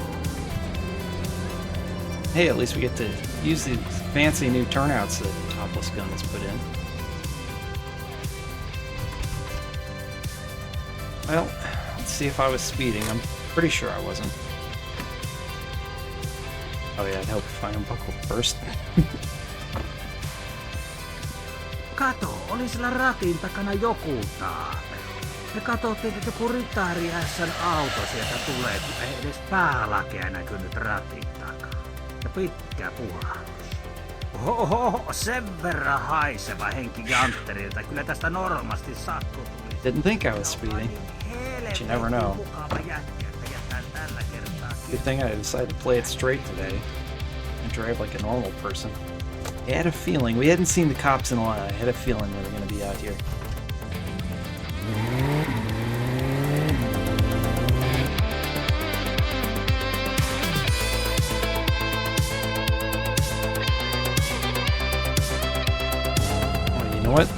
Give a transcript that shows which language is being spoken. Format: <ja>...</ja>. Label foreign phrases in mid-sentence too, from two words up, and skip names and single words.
<en>Hey, at least we get to use these fancy new turnouts that Topless Gun has put in. Well, let's see if I was speeding. I'm pretty sure I wasn't. Oh yeah, I'd help if I unbuckled first.</en> <fi>Kato, oli sillä ratin takana joku taapelu. Me katsottiin, että joku ritari S:n auto sieltä tulee, kun ei edes päälakea näkynyt ratin takana. Ja pitkä puhallus. Oho, sen verran haiseva henki jantterilta. Kyllä tästä normaasti sakko tuli.</fi> <en>Didn't think I was speeding. But you never know. Good thing I decided to play it straight today and drive like a normal person. I had a feeling, we hadn't seen the cops in a while, I had a feeling they were going to be out here. Well, you know what?</en>